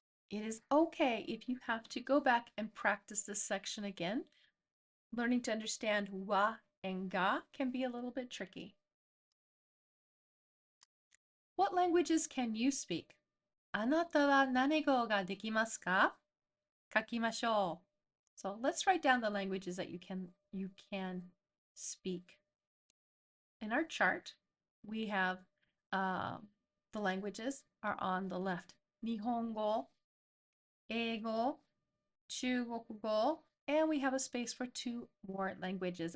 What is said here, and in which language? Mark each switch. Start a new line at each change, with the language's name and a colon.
English: It is okay if you have to go back and practice this section again. Learning to understand wa and ga can be a little bit tricky. What languages can you speak?
Japanese: あなたは何語ができますか？書きましょう。
English: So let's write down the languages that you can speak. In our chart, we have the languages are on the left.
Japanese: 日本語、英語、中国語,
English: and we have a space for 2 more languages.